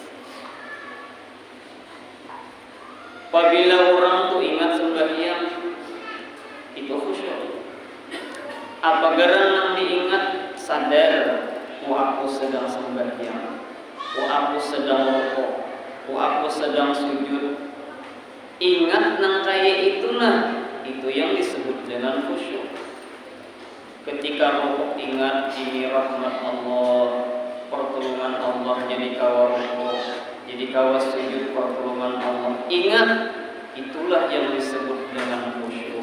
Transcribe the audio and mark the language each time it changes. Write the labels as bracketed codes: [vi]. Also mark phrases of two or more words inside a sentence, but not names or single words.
[bjn] Apabila orang tuh ingat sembahyang, itu khusyuk. Apa garangan diingat sadar, aku sedang sembahyang, aku sedang rukuk, aku sedang sujud. Ingat nang kaya itulah, itu yang disebut dengan khusyuk. Ketika rukuk ingat ini rahmat Allah, pertolongan Allah, jadi kawa rukuk, jadi kawa sujud, pertolongan Allah. [id] Ingat, itulah yang disebut dengan khusyuk.